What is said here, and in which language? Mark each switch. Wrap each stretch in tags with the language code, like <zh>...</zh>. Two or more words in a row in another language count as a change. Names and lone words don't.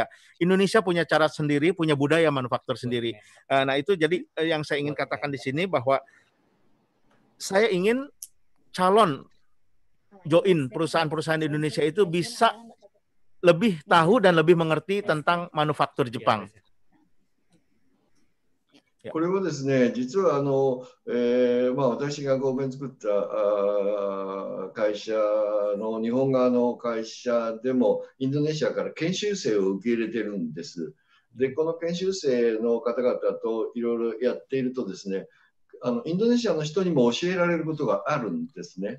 <id>Indonesia punya cara sendiri, punya budaya manufaktur sendiri. Nah itu jadi yang saya ingin katakan di sini bahwa saya ingin calon join perusahaan-perusahaan di Indonesia itu bisa lebih tahu dan lebih mengerti tentang manufaktur Jepang.</id> <ja>これはですね、実は私が合弁作った会社の日本側の会社でもインドネシアから研修生を受け入れてるんです。で、この研修生の方々といろいろやっているとですね、インドネシアの人にも教えられることがあるんですね。</ja>